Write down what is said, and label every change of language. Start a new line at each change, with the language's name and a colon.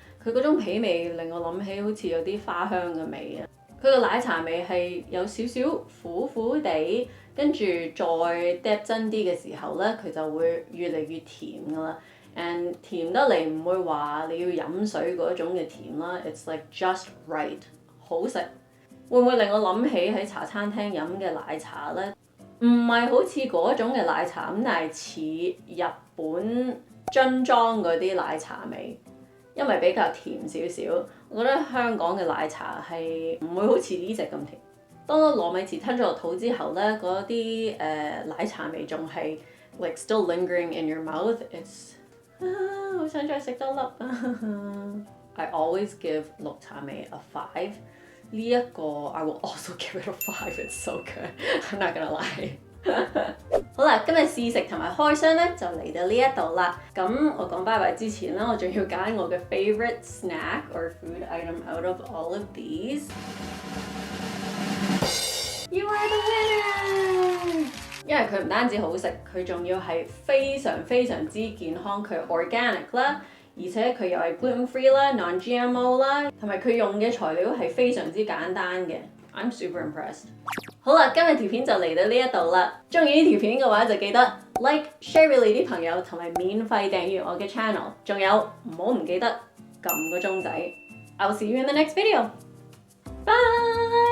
Cantonese: 佢嗰種皮味令我諗起好似有啲花香嘅味啊。佢個奶茶味係有少少苦苦地，跟住再 depth 真啲嘅時候咧，佢就會越嚟越甜㗎啦。 and 甜得嚟唔會話你要飲水嗰種嘅甜啦。
English: It's like just right，
Cantonese: 好食。會唔會令我諗起喺茶餐廳飲嘅奶茶咧？唔係好似嗰種嘅奶茶咁，但係似日本樽裝嗰啲奶茶味，因為比較甜少少。我覺得香港嘅奶茶係唔會好似呢隻咁甜。當糯米糍吞咗落肚之後咧，嗰啲奶茶味仲係
English: like still lingering in your mouth。 It's
Cantonese: 好想再食多粒啊！
English: I always give 綠茶味a 5。
Cantonese: 呢一個
English: I will also give it a 5。 It's so good。 I'm not gonna lie 。
Cantonese: 好啦，今日試食同埋開箱咧就嚟到呢一度啦。咁我講拜拜之前啦，我仲要揀我嘅
English: favorite snack or food item out of all of these。 You are the winner！
Cantonese: 因為佢唔單止好食，佢仲要係非常之健康，佢 organic 啦。而且佢又係 gluten free 啦、non-GMO 啦，同埋佢用嘅材料係非常之簡單嘅。
English: I'm super impressed。
Cantonese: 好啦，今日條片就嚟到呢一度啦。中意呢條片嘅話就記得 like、share 俾你啲朋友，同埋免費訂閱我嘅 channel。仲有唔記得撳個鐘仔。
English: I'll see you in the next video。Bye。